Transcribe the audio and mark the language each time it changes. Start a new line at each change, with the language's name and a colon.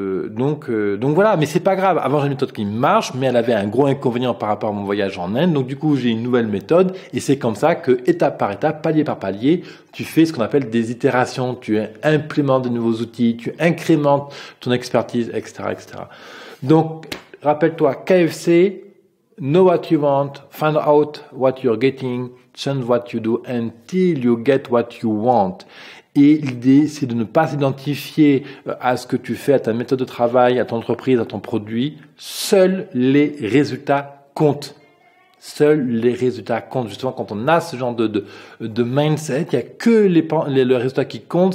French: Donc voilà. Mais c'est pas grave. Avant, j'ai une méthode qui marche, mais elle avait un gros inconvénient par rapport à mon voyage en Inde. Donc du coup, j'ai une nouvelle méthode. Et c'est comme ça que, étape par étape, palier par palier, tu fais ce qu'on appelle des itérations. Tu implémentes de nouveaux outils, tu incrémentes ton expertise, etc., etc. Donc, rappelle-toi,
English: KFC, know what you want, find out what you're getting, change what you do until you get what you want.
French: Et l'idée, c'est de ne pas s'identifier à ce que tu fais, à ta méthode de travail, à ton entreprise, à ton produit. Seuls les résultats comptent. Seuls les résultats comptent. Justement, quand on a ce genre de mindset, il n'y a que le résultat qui compte.